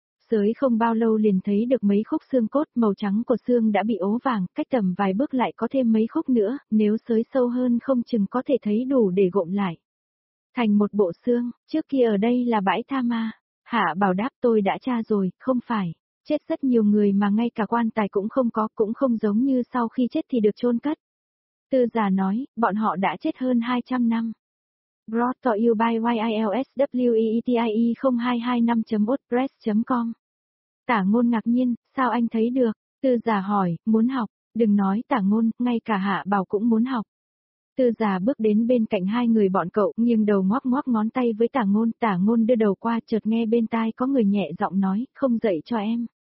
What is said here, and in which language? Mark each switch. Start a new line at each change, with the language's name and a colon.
Vietnamese: Xới không bao lâu liền thấy được mấy khúc xương cốt, màu trắng của xương đã bị ố vàng, cách tầm vài bước lại có thêm mấy khúc nữa, nếu xới sâu hơn không chừng có thể thấy đủ để gộm lại. Thành một bộ xương, trước kia ở đây là bãi tha ma. Hạ Bảo đáp, tôi đã tra rồi, không phải. Chết rất nhiều người mà ngay cả quan tài cũng không có, cũng không giống như sau khi chết thì được chôn cất. Tư Già nói, bọn họ đã chết hơn 200 năm.
English: Brought to you by YILSWEETIE0225.wordpress.com.
Vietnamese: Tả Ngôn ngạc nhiên, sao anh thấy được? Tư Già hỏi, muốn học. Đừng nói Tả Ngôn, ngay cả Hạ Bảo cũng muốn học. Tư Già bước đến bên cạnh hai người bọn cậu, nghiêng đầu ngoắc ngoắc ngón tay với Tả Ngôn. Tả Ngôn đưa đầu qua, chợt nghe bên tai có người nhẹ giọng nói, không dạy cho em.